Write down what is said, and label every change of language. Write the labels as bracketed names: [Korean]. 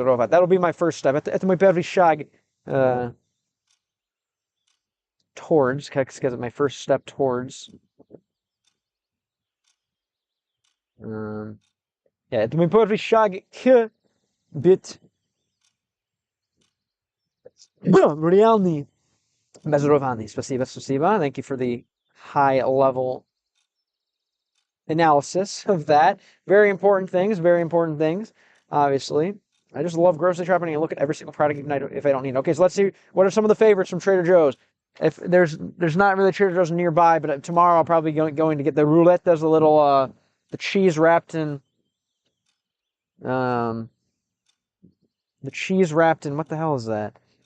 [English] That'll be my first step. [Russian] Это мой первый шаг [English] towards, because my first step towards. [Russian] Yeah, это мой первый шаг к быть реальный bazirovanный. Спасибо. [English] Thank you for the high level analysis of that. Very important things, obviously. I just love grocery shopping and look at every single product if I don't need it. Okay, so let's see, what are some of the favorites from Trader Joe's? If there's not really Trader Joe's nearby, but tomorrow I'll probably going to get the roulette. There's a little the cheese wrapped in the cheese wrapped in, what the hell is that?